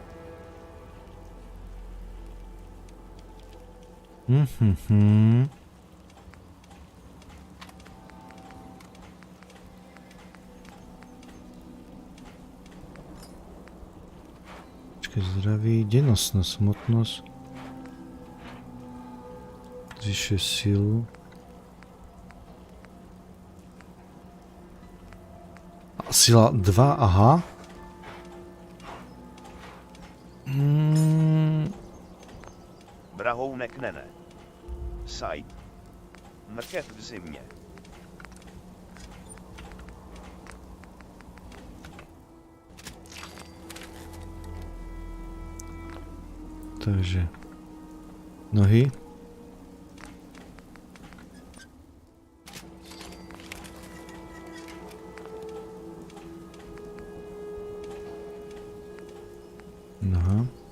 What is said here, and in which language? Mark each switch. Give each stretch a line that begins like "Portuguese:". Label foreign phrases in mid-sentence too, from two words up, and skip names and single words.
Slovak: Počkaj, zdraví, dennosnosť, hmotnosť. Zvyšuje silu. Sila 2, aha. Brahounek nene. Site.
Czech: Mrkev v zimě.
Slovak: Takže nohy. No.